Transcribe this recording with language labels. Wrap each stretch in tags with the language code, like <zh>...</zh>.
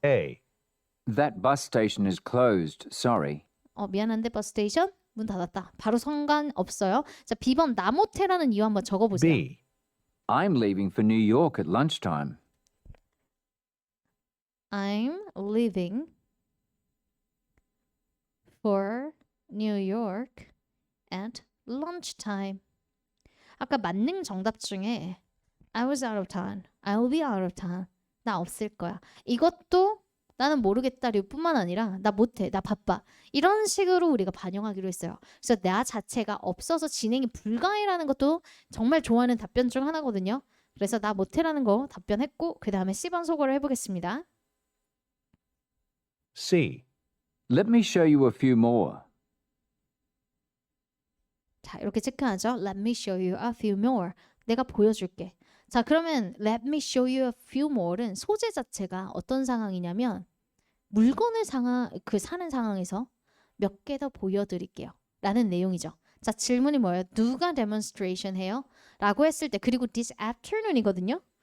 <en>A. That bus station is closed, sorry.</en> <ko>미안한데 버스 스테이션 문 닫았다. 바로 상관없어요. 자, B번 나 못해라는 이유 한번 적어보세요.</ko> <en>B. I'm leaving for New York at lunchtime. I'm leaving for New York at lunchtime.</en> <ko>아까 만능 정답 중에</ko> <en>I was out of town, I'll be out of town.</en> <ko>나 없을 거야. 이것도 나는 모르겠다류 뿐만 아니라 나 못해, 나 바빠. 이런 식으로 우리가 반영하기로 했어요. 그래서 나 자체가 없어서 진행이 불가해라는 것도 정말 좋아하는 답변 중 하나거든요. 그래서 나 못해라는 거 답변했고 그 다음에 C번 소거를 해보겠습니다.</ko> <en>C. Let me show you a few more.</en> <ko>자, 이렇게 체크하죠.</ko> <en>Let me show you a few more.</en> <ko>내가 보여줄게. 자, 그러면</ko> <en>Let me show you a few more</en> <ko>는 소재 자체가 어떤 상황이냐면 물건을 사는 상황에서 몇 개 더 보여드릴게요. 라는 내용이죠. 자, 질문이 뭐예요? 누가 demonstration 해요? 라고 했을 때 그리고 this afternoon이거든요.</ko>